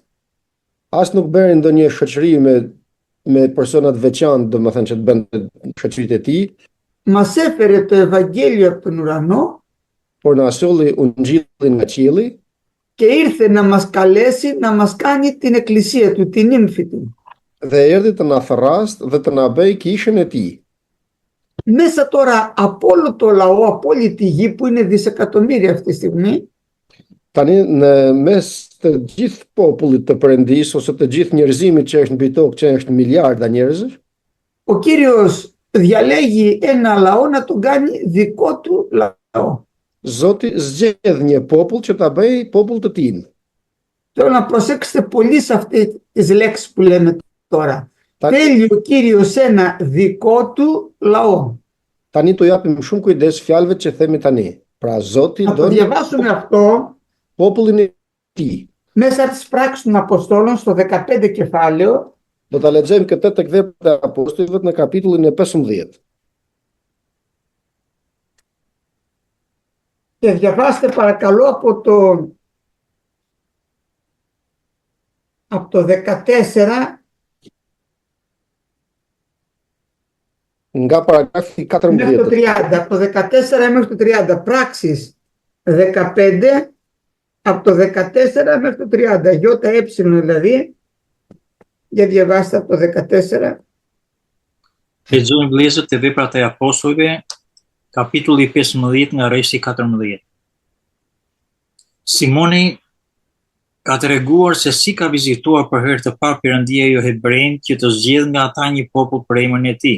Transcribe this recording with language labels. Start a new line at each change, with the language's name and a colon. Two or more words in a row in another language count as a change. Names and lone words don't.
Albanian: as nuk bëri ndonjë shoqëri me persona të veçantë, domethënë që të bënte shoqëritë e tij,
Greek: Μας έφερε το Ευαγγέλιο από τον ουρανό
Albanian: por na solli ungjillin nga qielli
Greek: και ήρθε να μας καλέσει να μας κάνει την εκκλησία του, την ύμφη του.
Albanian: dhe erdhi të na therrast dhe të na bëj kishën e tij.
Greek: Μέσα τώρα από όλο το λαό, από όλη τη γη που είναι δισεκατομμύρια αυτή τη στιγμή,
Albanian: Tani në mes të gjithë popullit të Perëndisë ose të gjithë njerëzimit që është mbi tokë, që është miliarda njerëzësh,
Greek: ο Κύριος διαλέγει ένα λαό να τον κάνει δικό του λαό.
Albanian: Zoti zgjedh një popull që ta bëj popull të tij.
Greek: Θέλω να προσέξετε πολύ σε αυτές τις λέξεις που λέμε τώρα. Ta- Θέλει ο Κύριος ένα δικό του λαό.
Albanian: Tani tu japim shumë kujdes fjalëve që themi tani. Pra Zoti
Greek: Να το
Albanian: don
Greek: διαβάσουμε αυτό
Albanian: popullin e tij.
Greek: μέσα στις πράξεις των Αποστόλων στο 15 κεφάλαιο
Albanian: Do ta lexojmë këtë tek Veprat e Apostujve në kapitullin e 15.
Greek: και διαβάστε παρακαλώ από το 14
Albanian: Nga paragrafi
Greek: μέχρι το 14. 30. Από το 14 μέχρι το 30. Πράξεις 15 από το 14 μέχρι το 30. Γιώτα έψιλον δηλαδή. Για διαβάστε από το 14.
Albanian: Lexojmë vëllezër të Veprat e Apostujve, kapitulli 15 nga versi 14. Simoni ka treguar se si ka vizituar për herë të parë Perëndia jo hebrejnë që të zgjedh nga ata një popull për emrin e tij.